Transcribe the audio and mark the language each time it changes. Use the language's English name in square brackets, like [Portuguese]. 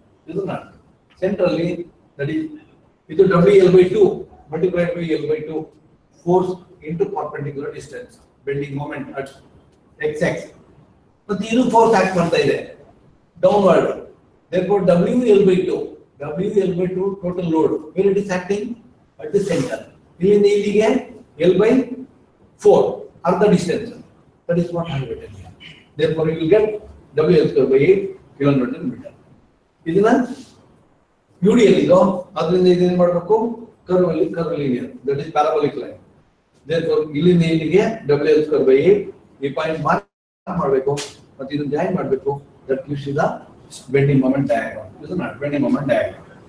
[Kannada] ಇದು ನೋಡಿ, ಸೆಂಟರ್ ಅಲ್ಲಿ [English] that is ಇದು WL/2 multiplied by L/2 force into perpendicular distance, bending moment at x. [Kannada] But ಇದು force act ಮಾಡ್ತಾ ಇದೆ downward. [English] Therefore WL/2 total load where it is acting at the center. [Kannada] ಇಲ್ಲಿಂದ ಇಲ್ಲಿಗೆ L/4 ಅರ್ಧ distance. [English] That is what I have written here. Therefore you will get WL/8 kN/m. [Kannada] ಇದನ್ನ UDL ಇದು, ಅದರಿಂದ ಇದೇನು ಮಾಡಬೇಕು? [English] Curve linear, that is parabolic line. [Kannada] Therefore ಇಲ್ಲಿಂದ ಇಲ್ಲಿಗೆ WL/8 ಈ ಪಾಯಿಂಟ್ ಮಾರ್ಕ್ ಮಾಡಬೇಕು ಮತ್ತು ಇದನ್ನ ಜಾಯಿನ್ ಮಾಡಬೇಕು. [English] That gives the bending moment diagram. [Kannada] ಇದು ನೋಡಿ, [English] Bending moment diagram.